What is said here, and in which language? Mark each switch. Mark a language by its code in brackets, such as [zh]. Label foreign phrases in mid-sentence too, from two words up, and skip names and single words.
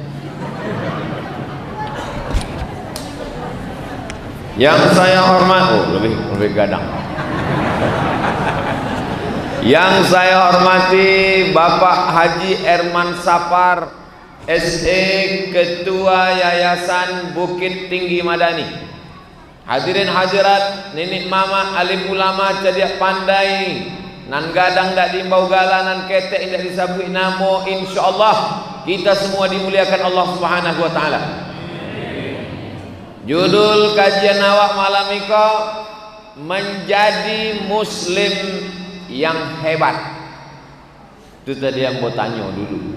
[id] Yang saya hormati, lebih gadang. Yang saya hormati Bapak Haji Erman Sapar, SE, Ketua Yayasan Bukit Tinggi Madani. Hadirin hadirat, [min] nenek mama, alim ulama, cerdik pandai, nan gadang dak dimbau galanan ketek dak disabui namo, [id] insyaallah kita semua dimuliakan Allah [ar] سبحانه وتعالى. [id] Judul kajian [min] awak malam iko [id] menjadi muslim yang hebat. Itu tadi yang mau tanya dulu.